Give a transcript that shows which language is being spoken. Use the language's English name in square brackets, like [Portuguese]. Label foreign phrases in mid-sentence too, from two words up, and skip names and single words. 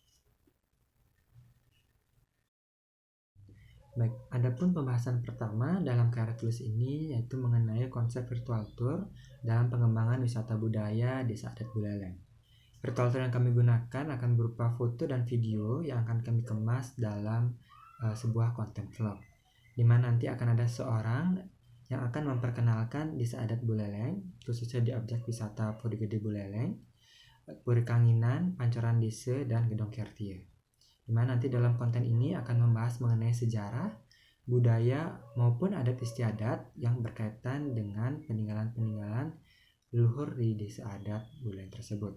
[Indonesian] Baik, adapun pembahasan pertama dalam karya tulis ini yaitu mengenai konsep [English] virtual tour [Indonesian] dalam pengembangan wisata budaya Desa Adat Buleleng. [English] Virtual tour [Indonesian] yang kami gunakan akan berupa foto dan video yang akan kami kemas dalam sebuah konten vlog, di mana nanti akan ada seorang yang akan memperkenalkan Desa Adat Buleleng, khususnya di objek wisata Puri Gede Buleleng, Puri Kanginan, Pancoran Desa, dan Gedong Kertie. Di mana nanti dalam konten ini akan membahas mengenai sejarah, budaya, maupun adat istiadat yang berkaitan dengan peninggalan-peninggalan leluhur di Desa Adat Buleleng tersebut.